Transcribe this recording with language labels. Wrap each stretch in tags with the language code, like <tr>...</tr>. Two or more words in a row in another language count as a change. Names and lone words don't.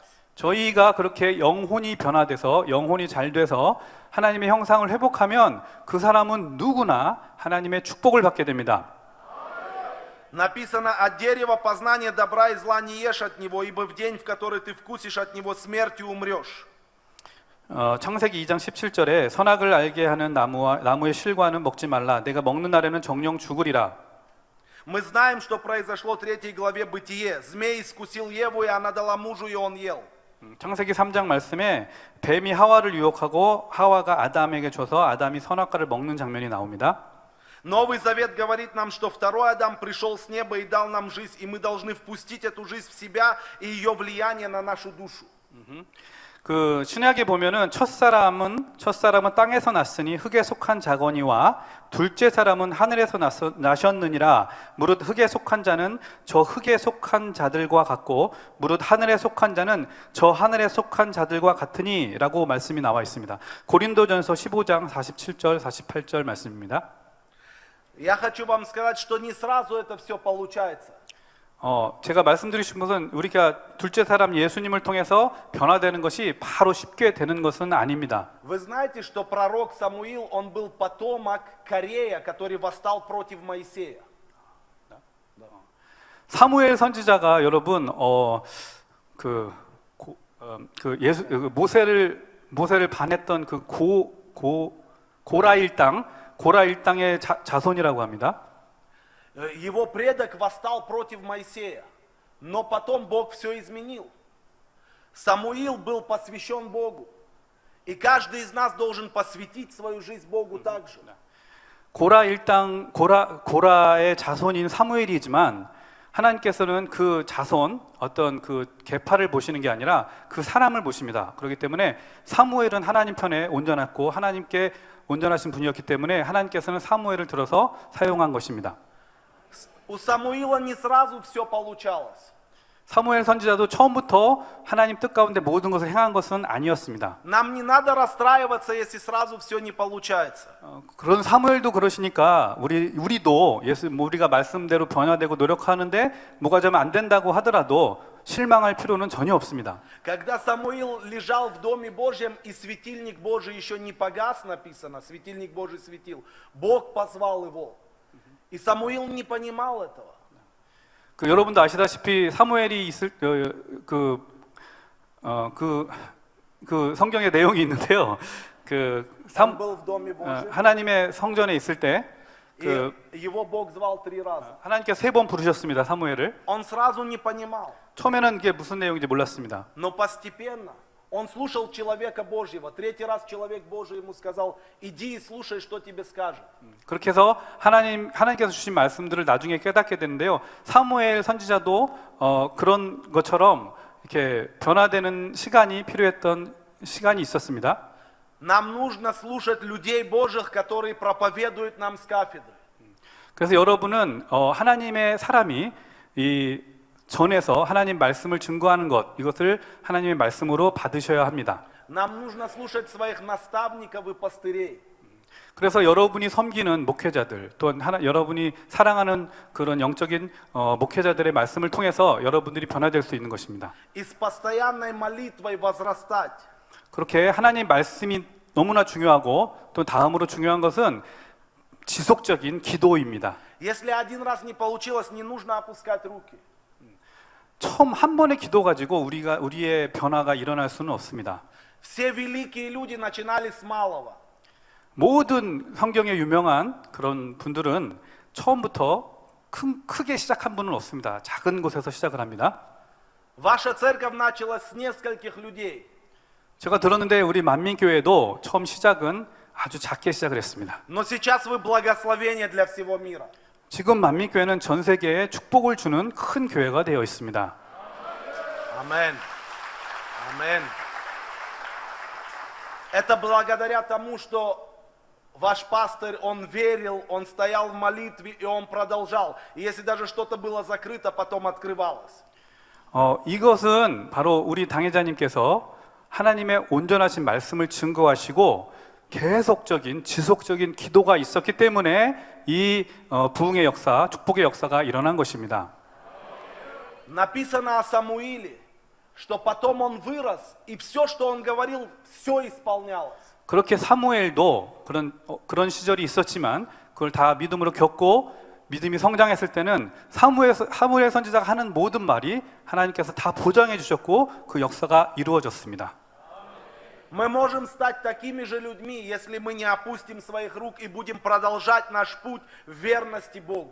<ko>저희가 그렇게 영혼이 변화돼서 영혼이 잘 돼서 하나님의 형상을 회복하면 그 사람은 누구나 하나님의 축복을 받게 됩니다.</ko> <ru>Написано: от дерева познания добра и зла не ешь от него, ибо в день, в который ты вкусишь от него, смертью умрешь.</ru> <ko>창세기 2장 17절에 선악을 알게 하는 나무의 실과는 먹지 말라. 내가 먹는 날에는 정령 죽으리라.</ko> <ru>Мы знаем, что произошло в 3 главе Бытие. Змей искусил Еву, и она дала мужу, и он ел.</ru> <ko>창세기 3장 말씀에 뱀이 하와를 유혹하고 하와가 아담에게 줘서 아담이 선악과를 먹는 장면이 나옵니다.</ko> <ru>Новый Завет говорит нам, что второй Адам пришел с неба и дал нам жизнь, и мы должны впустить эту жизнь в себя и ее влияние на нашу душу.</ru> <ko>그 신약에 보면은 첫사람은 땅에서 났으니 흙에 속한 자거니와 둘째 사람은 하늘에서 나셨느니라. 무릇 흙에 속한 자는 저 흙에 속한 자들과 같고 무릇 하늘에 속한 자는 저 하늘에 속한 자들과 같으니라고 말씀이 나와 있습니다. 고린도전서 15장 47절 48절 말씀입니다.</ko> <ru>Я хочу вам сказать, что не сразу это все получается.</ru> <ko>제가 말씀드리고 싶은 것은 우리가 둘째 사람 예수님을 통해서 변화되는 것이 바로 쉽게 되는 것은 아닙니다.</ko> <ru>Вы знаете, что пророк Самуил, он был потомок Корея, который восстал против Моисея.</ru> <ko>사무엘 선지자가 여러분 모세를 반했던 그 고라 일당의 자손이라고 합니다.</ko> <ru>Его предок восстал против Моисея, но потом Бог все изменил. Самуил был посвящен Богу, и каждый из нас должен посвятить свою жизнь Богу также.</ru> <ko>고라의 자손인 사무엘이지만 하나님께서는 그 자손 어떤 그 계파를 보시는 게 아니라 그 사람을 보십니다. 그렇기 때문에 사무엘은 하나님 편에 온전했고 하나님께 온전하신 분이었기 때문에 하나님께서는 사무엘을 들어서 사용한 것입니다.</ko> <ru>У Самуила не сразу все получалось.</ru> <ko>사무엘 선지자도 처음부터 하나님 뜻 가운데 모든 것을 행한 것은 아니었습니다.</ko> <ru>Нам не надо расстраиваться, если сразу все не получается.</ru> <ko>그런 사무엘도 그러시니까 우리도 우리가 말씀대로 변화되고 노력하는데 뭐가 좀 안 된다고 하더라도 실망할 필요는 전혀 없습니다.</ko> <ru>Когда Самуил лежал в Доме Божьем и светильник Божий еще не погас, написано, светильник Божий светил, Бог позвал его. И Самуил не понимал этого.</ru> <ko>여러분도 아시다시피 사무엘이 있을 그 성경의 내용이 있는데요.</ko> <ru>Он был в Доме Божьем,</ru> <ko>하나님의 성전에 있을 때</ko> <ru>и его Бог звал 3 раза.</ru> <ko>하나님께서 3번 부르셨습니다. 사무엘을.</ko> <ru>Он сразу не понимал,</ru> <ko>처음에는 그게 무슨 내용인지 몰랐습니다.</ko> <ru>но постепенно он слушал человека Божьего. 3 раз человек Божий ему сказал: иди и слушай, что тебе скажет.</ru> <ko>그렇게 해서 하나님께서 주신 말씀들을 나중에 깨닫게 되는데요. 사무엘 선지자도 그런 것처럼 이렇게 변화되는 시간이 필요했던 시간이 있었습니다.</ko> <ru>Нам нужно слушать людей Божьих, которые проповедуют нам с кафедры.</ru> <ko>그래서 여러분은 하나님의 사람이 이 전에서 하나님 말씀을 증거하는 이것을 하나님의 말씀으로 받으셔야 합니다.</ko> <ru>Нам нужно слушать своих наставников и пастырей.</ru> <ko>그래서 여러분이 섬기는 목회자들 또는 여러분이 사랑하는 그런 영적인 목회자들의 말씀을 통해서 여러분들이 변화될 수 있는 것입니다.</ko> <ru>И с постоянной молитвой возрастать.</ru> <ko>그렇게 하나님 말씀이 너무나 중요하고 또 다음으로 중요한 것은 지속적인 기도입니다.</ko> <ru>Если один раз не получилось, не нужно опускать руки.</ru> <ko>처음 한 번의 기도 가지고 우리의 변화가 일어날 수는 없습니다.</ko> <ru>Все великие люди начинали с малого.</ru> <ko>모든 성경에 유명한 그런 분들은 처음부터 크게 시작한 분은 없습니다. 작은 곳에서 시작을 합니다.</ko> <ru>Ваша церковь началась с нескольких людей.</ru> <ko>제가 들었는데 우리 만민교회도 처음 시작은 아주 작게 시작을 했습니다.</ko> <ru>Но сейчас вы благословение для всего мира.</ru> <ko>지금 만민교회는 전 세계에 축복을 주는 큰 교회가 되어 있습니다.</ko> <ru>Аминь. Аминь. Это благодаря тому, что ваш пастырь, он верил, он стоял в молитве и он продолжал. И если даже что-то было закрыто, потом открывалось.</ru> <ko>이것은 바로 우리 당회자님께서 하나님의 온전하신 말씀을 증거하시고 계속적인 지속적인 기도가 있었기 때문에 이 부흥의 역사, 축복의 역사가 일어난 것입니다.</ko> <ru>Написано о Самуиле, что потом он вырос, и все, что он говорил, все исполнялось.</ru> <ko>그렇게 사무엘도 그런 시절이 있었지만 그걸 다 믿음으로 겪고 믿음이 성장했을 때는 사무엘 선지자가 하는 모든 말이 하나님께서 다 보장해 주셨고 그 역사가 이루어졌습니다.</ko> <ru>Мы можем стать такими же людьми, если мы не опустим своих рук и будем продолжать наш путь в верности Богу.</ru>